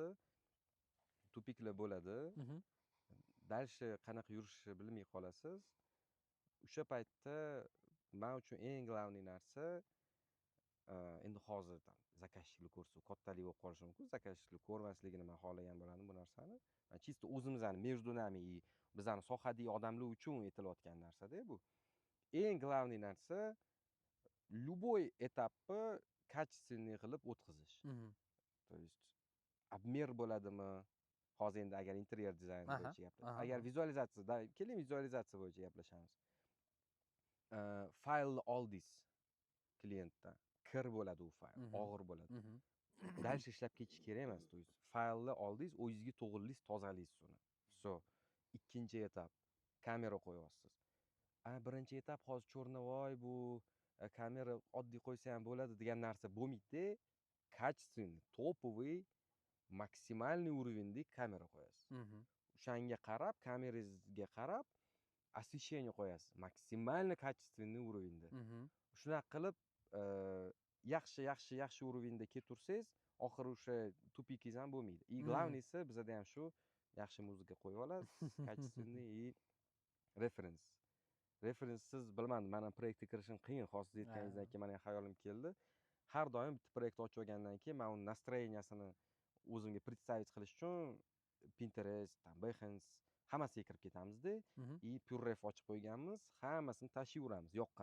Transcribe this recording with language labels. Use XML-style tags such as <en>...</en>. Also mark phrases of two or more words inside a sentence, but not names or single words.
<uz>Tupiklar bo'ladi. Dальше qanaqa yurishni bilmay qolasiz. O'sha paytda men uchun eng главный narsa endi hozir zakazchilik ko'rsa kattalik bo'lib qolishi mumkin. Zakazchilik ko'rmasligini men xohlagan bo'lardim bu narsani. Чисто o'zimizni</uz> <ru>между нами и</ru> <uz>bizani sohadagi odamlar uchun etilayotgan narsa-da bu. Eng главный narsa любой etapni качественный qilib o'tkazish.</uz> <ru>То есть обмер</ru> <uz>bo'ladimi? Hozir endi agar interyer dizayn bo'yicha gaplashamiz. Agar vizualizatsiya, keling vizualizatsiya bo'yicha gaplashamiz. Faylni oldingiz klientdan. Kir bo'ladi u fayl, og'ir bo'ladi. Дальше ishlab ketish kerak emas.</uz> <ru>То есть</ru> <uz>faylni oldingiz, o'zingizga to'g'rilaysiz, tozalaysiz uni. So, ikkinchi etap kamera qo'yasiz. Birinchi etap hozir cho'rnavoy bu kamera oddiy qo'ysa ham bo'ladi degan narsa bo'lmaydi.</uz> <ru>Качественный, топовый, maksimalniy уровеньda</ru> <uz>kamera qo'yasiz. O'shanga qarab, kamerangizga qarab освещение qo'yasiz.</uz> <ru>Maksimalniy качественный уровеньda.</ru> <uz>Shunaqa qilib yaxshi уровеньda ketursangiz, oxiri o'sha tupikingiz ham bo'lmaydi.</uz> <ru>И главныйsi</ru> <uz>bizada ham shu yaxshi muzika qo'yib olasiz,</uz> <ru>качественный и reference.</ru> <uz>Referensiz bilmadim, men ham proyektga kirishim qiyin, hozir aytganingizdan keyin meni xayolim keldi. Har doim bitta proyekt ochib olgandan keyin men uni настроениясini o'zimga представить qilish uchun Pinterest, Behance hammasiga kirib ketamizda, и Purref ochib qo'yganmiz, hammasini tashiyveramiz yoqqa.</uz>